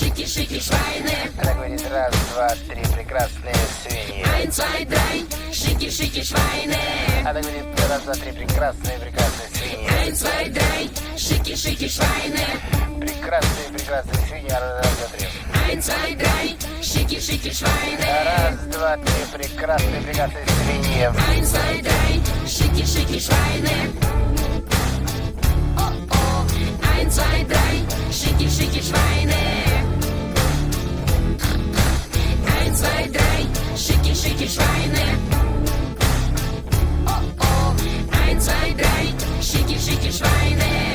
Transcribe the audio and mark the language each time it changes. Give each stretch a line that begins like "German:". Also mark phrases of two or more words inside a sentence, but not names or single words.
German: schicki-schicki-Schweine.
Russian: Она говорит раз, два, три, прекрасные свиньи.
German: Ein, zwei, drei, schicki-schicki-Schweine.
Russian: Она говорит раз, два, три, прекрасные свиньи.
German: Ein, zwei, drei, schicki-schicki-Schweine.
Russian: Прекрасные свиньи, раз, два, три.
German: Ein, zwei, drei, schicki-schicki-Schweine.
Russian: Раз, два, три, прекрасные свиньи.
German: Ein, zwei, drei, schicki-schicki-Schweine. Oh, 1, 2, 3, schicki-schicki-Schweine. 1, 2, 3, schicki-schicki-Schweine. Oh, 1, 2, 3, schicki-schicki-Schweine.